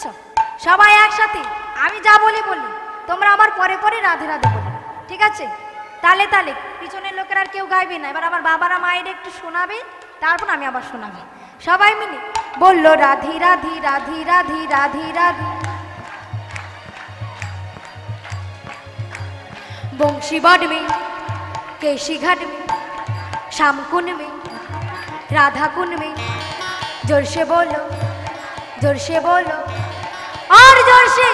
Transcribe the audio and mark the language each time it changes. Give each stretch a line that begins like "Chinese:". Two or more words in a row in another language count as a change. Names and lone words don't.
Bangla: সবাই একসাথে আমি যা বলি বলি, তোমরা আমার পরে পরে রাধে রাধে বলি, ঠিক আছে? তালে তালে, পিছনের লোকের আর কেউ গাইবে না। এবার আমার বাবারা মায়ের একটু শোনাবে, তারপর আমি আবার শোনাবে। সবাই মিলে বললো রাধি রাধি রাধি রাধি রাধি রাধি।
Hindi: बंशी बट में, केशी घाट में, श्याम कुंड में, राधा कुंड में, जोर से बोलो, जोर से बोलो और जोर से।